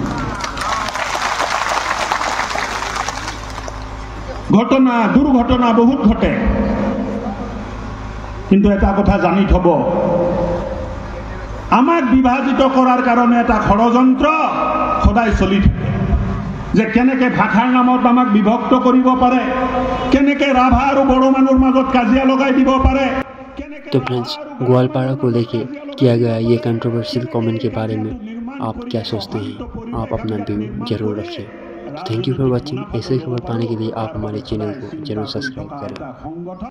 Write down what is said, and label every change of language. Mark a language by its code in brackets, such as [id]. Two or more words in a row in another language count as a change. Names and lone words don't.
[as] ঘটনা, দুর্ঘটনা বহুত ঘটে, কিন্তু এটা কথা জানি থব, আমাক বিভাজিত করার কারণে এটা ষড়যন্ত্র সদায় চলি থাকে যে কেনেকে ভাষাৰ নামত আমাক বিভক্ত কৰিব পাৰে, কেনেকে ৰাভা আৰু বড়ো মানুহৰ মাজত কাজিয়া লগাই দিব পাৰে। [hi] तो फ्रेंड्स, ग्वालपाड़ा को लेके किया गया ये कंट्रोवर्शियल कमेंट के बारे में आप क्या सोचते हैं? आप अपना व्यू जरूर रखें। तो [en] thank you for watching. [hi] ऐसे खबर पाने के लिए आप हमारे चैनल को जरूर सब्सक्राइब करें।